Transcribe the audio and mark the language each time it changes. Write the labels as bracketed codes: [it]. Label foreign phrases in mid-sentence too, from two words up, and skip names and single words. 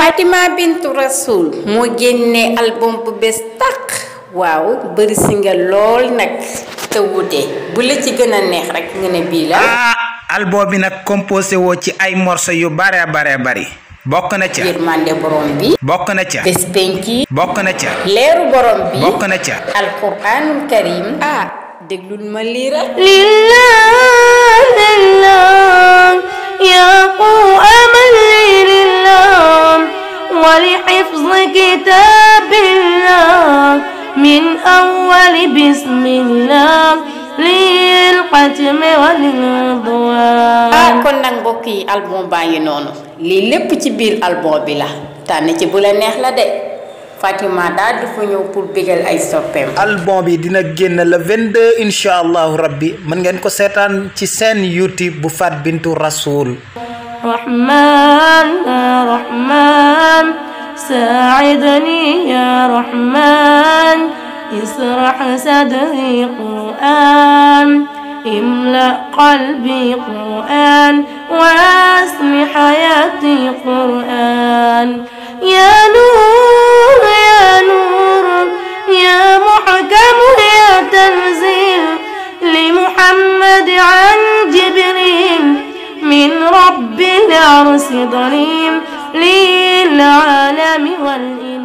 [wo] Fatima bintu Rasul moo génne album bu bees taq waaw bëri single lool nag te wute bu la ci gën a neex rek nga ne bii la. album bi nag composé woo ci ay morceau yu bare bari. bokk na ca yërmande borom bi. bokk na ca bés penki. bokk na ca leeru borom bi. bokk na ca [ar] القرآن الكريم. [wo] déglul ma lii rek. [ar] لله يا قرآن لله ولحفظ كتاب الله من أول بسم الله للختم والدعاء. [wo] kon nag mbokk yi album baa ngi noonu lii lépp ci biir album bi la tànn ci bu la neex la de Fatima daal dafa ñëw pour bégal ay soppeem. album bi dina génn le 22 [ar] إن شاء الله ربي [wo] mën ngeen ko seetaan ci seen YouTube bu Fat Bintou Rasoul. [ar] رحمن يا رحمن ساعدني يا رحمن اشرح صدري قرآن املأ قلبي قرآن واسمي حياتي قرآن يا نور يا نور يا محكم يا تنزيل لمحمد عن جبريل من رب العرش دليل للعالمين وال